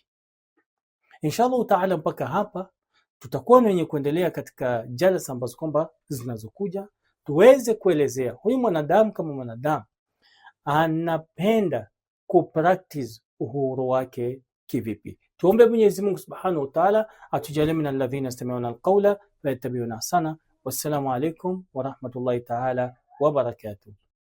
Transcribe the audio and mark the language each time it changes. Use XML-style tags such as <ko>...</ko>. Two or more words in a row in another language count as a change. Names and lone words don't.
<ar>إن شاء الله تعالى,</ar> <sw>mpaka hapa tutakuwa wenye kuendelea katika jalsa ambazo kwamba zinazokuja, tuweze kuelezea huyu mwanadamu kama mwanadamu anapenda kupractice uhuru wake kivipi. Tuombe Mwenyezi Mungu</sw> <ar>سبحانه وتعالى</ar> <sw>atujalie</sw> <ar>من الذين يستمعون القول ويتبعون أحسن. والسلام عليكم ورحمة الله تعالى وبركاته.</ar>